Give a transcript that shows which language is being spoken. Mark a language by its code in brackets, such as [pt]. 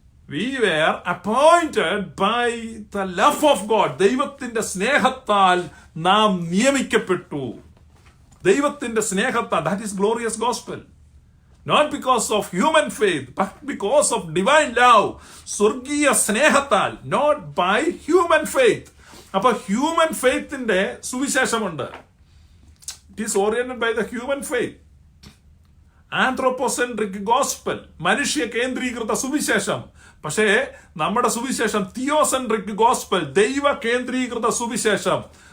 [en] We were appointed by the love of God. [ml] ദൈവത്തിന്റെ സ്നേഹത്താൽ നാം നിയമിക്കപ്പെട്ടു. ദൈവത്തിന്റെ സ്നേഹത്താൽ. [en] That is glorious gospel. Not because of human faith, but because of divine love. [ml] സ്വർഗീയ സ്നേഹത്താൽ. [en] Not by human faith. [ml] അപ്പൊ human ഫെയ്ത്തിന്റെ സുവിശേഷമുണ്ട്. [en] It is oriented by the human faith. [ml] ആന്ത്രോപോസെൻട്രിക് gospel, മനുഷ്യ കേന്ദ്രീകൃത സുവിശേഷം. പക്ഷേ നമ്മുടെ സുവിശേഷം തിയോസെൻട്രിക് ഗോസ്പൽ, ദൈവ കേന്ദ്രീകൃത സുവിശേഷം.